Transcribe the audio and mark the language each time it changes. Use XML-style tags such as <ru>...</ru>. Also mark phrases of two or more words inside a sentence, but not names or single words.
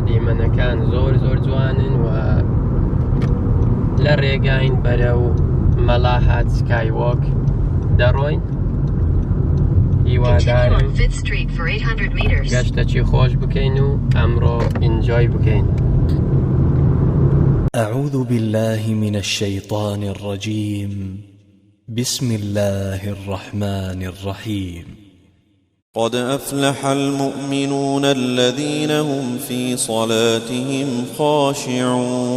<ckb>دیمەنەکان زۆر جوانن و لە ڕێگاین بەرەو مەلاهات سکایوۆک دەڕۆین. هیوادارم گەشتەکی خۆش بکەین و ئەمڕۆ ئینجۆی بکەین.</ckb> <ar>أعوذ بالله من الشيطان الرجيم. بسم الله الرحمن الرحيم. قد أفلح المؤمنون الذين هم في صلاتهم خاشعون</ar>